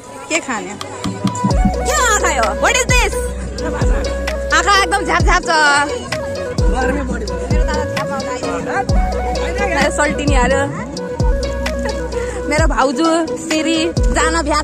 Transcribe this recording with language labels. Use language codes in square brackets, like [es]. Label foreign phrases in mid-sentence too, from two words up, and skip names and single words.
[ne] के खाने के आँखा हो [en] what is this [ne] आँखा एकदम झ्याप झ्याप छ सल्टिनी हाल्यो मेरो भाउजू सिरी जान भ्या